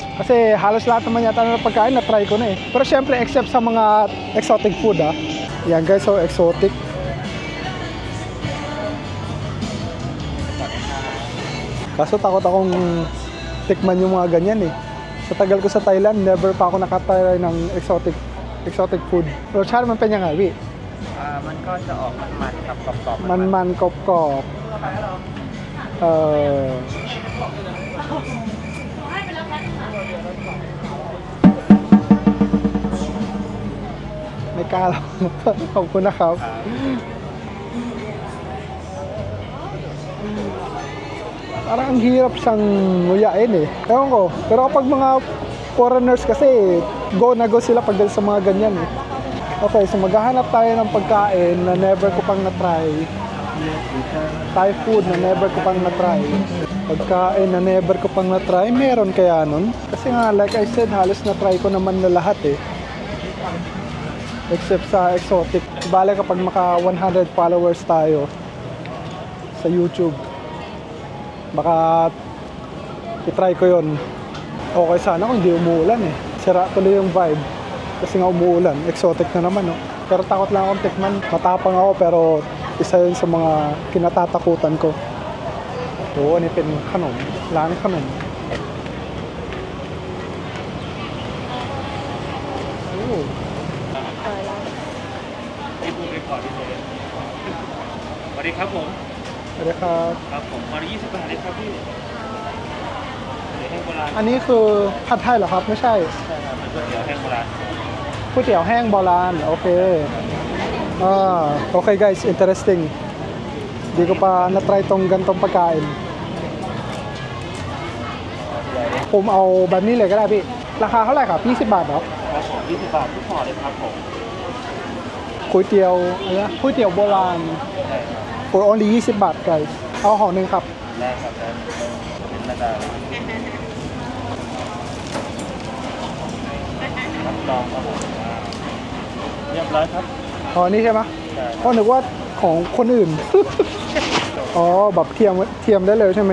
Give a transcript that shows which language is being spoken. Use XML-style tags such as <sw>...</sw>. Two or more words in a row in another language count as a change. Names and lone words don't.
<tl>Kasi halos lahat naman yata ng pagkain na-try ko na eh. Pero syempre, except sa mga</tl> <en>exotic food</en> <tl>ah. Yan guys,</tl> <en>so exotic.</en> <tl>Kaso takot akong tikman yung mga ganyan eh. Sa tagal ko sa Thailand, never pa ako nakatry ng</tl> <en>exotic food.</en> <th>รสชาติมันเป็นยังไงพี่ มันก็จะออกมันๆครับกรอบๆ มันๆกรอบไม่กล้าหรอก ขอบคุณนะครับ</th> <tl>Parang ang hirap siyang nguyain eh. Ewan ko. Pero kapag mga foreigners kasi, go na go sila pagdating sa mga ganyan eh. Okay, so maghahanap tayo ng pagkain na never ko pang na-try. Thai food na never ko pang na-try. Pagkain na never ko pang na-try, meron kaya nun? Kasi nga,</tl> <en>like I said,</en> <tl>halos na-try ko naman na lahat eh. Except sa exotic. Bale kapag maka 100 followers tayo sa YouTube, baka i-try ko yon. Okay sana kung hindi umuulan eh. Sira tuloy yung vibe. Kasi nga umuulan. Exotic na naman no. Pero takot lang akong tikman. Matapang ako pero isa yun sa mga kinatatakutan ko. Oo, ano</tl> <th>เป็นขนม ร้านขนม โอ้ ที่พูดไปก่อนที่เลยสวัสดีครับผม สวัสดีครับ ครับผมมา20 บาทเลยครับพี่เดี๋ยวแห้งโบราณ อันนี้คือผัดไทยเหรอครับ ไม่ใช่ ใช่ครับเป็นก๋วยเตี๋ยวแห้งโบราณ ก๋วยเตี๋ยวแห้งโบราณโอเคโอเค</th> <tl>guys interesting di ko pa na-try tong gantong pagkain</tl> <th>ผมเอาแบบนี้เลยก็ได้พี่ราคาเท่าไหร่ครับ20 บาทเหรอ ครับผม20 บาททุกห่อเลยครับผม ก๋วยเตี๋ยวอะไรนะก๋วยเตี๋ยวโบราณ ใช่ครับ</th> <en>for only 20 บาท guys</en> <th>เอาห่อหนึ่งครับ ได้ครับได้เป็นระดับรับรองครับผมเรียบร้อยครับ อ๋อนี่ใช่ไหม ใช่ อ๋อนึกว่าของคนอื่น อ๋อแบบเทียมได้เลยใช่ไหม</th>